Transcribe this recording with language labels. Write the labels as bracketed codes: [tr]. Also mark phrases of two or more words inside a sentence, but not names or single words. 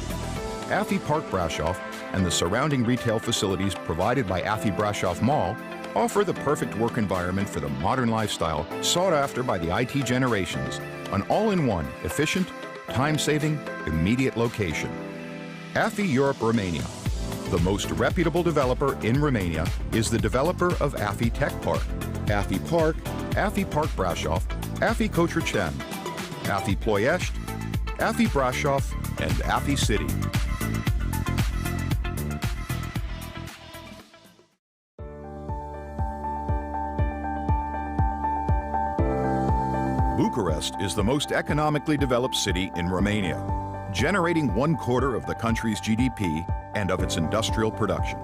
[en] Afi Park Brașov and the surrounding retail facilities provided by Afi Brașov Mall offer the perfect work environment for the modern lifestyle sought after by the IT generations, an all-in-one, efficient, time-saving, immediate location. Afi Europe Romania, the most reputable developer in Romania, is the developer of Afi Tech Park, Afi Park, Afi Park Brașov, Afi Cotroceni, Afi Ploiești, Afi Brașov, and Afi City. Bucharest is the most economically developed city in Romania, generating 1/4 of the country's GDP and of its industrial production.